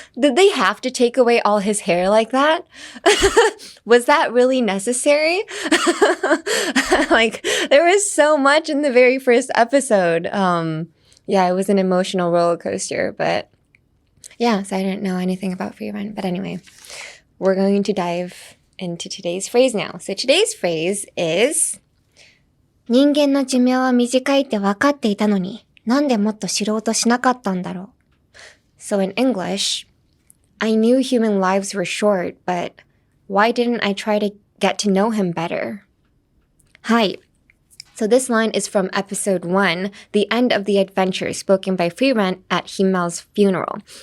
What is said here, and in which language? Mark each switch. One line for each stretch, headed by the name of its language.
English: Did they have to take away all his hair like that? Was that really necessary? Like, there was so much in the very first episode. Yeah, it was an emotional roller coaster, but yeah, so I didn't know anything about Frieren. But anyway, we're going to dive into today's phrase now. So today's phrase is
Japanese: 人間の寿命は短いってわかっていたのに、なんでもっと知ろうとしなかったんだろう.
English: So in English, I knew human lives were short, but why didn't I try to get to know him better?
Japanese: はい。
English: So this line is from episode 1, the end of the adventure, spoken by Frieren at Himmel's funeral.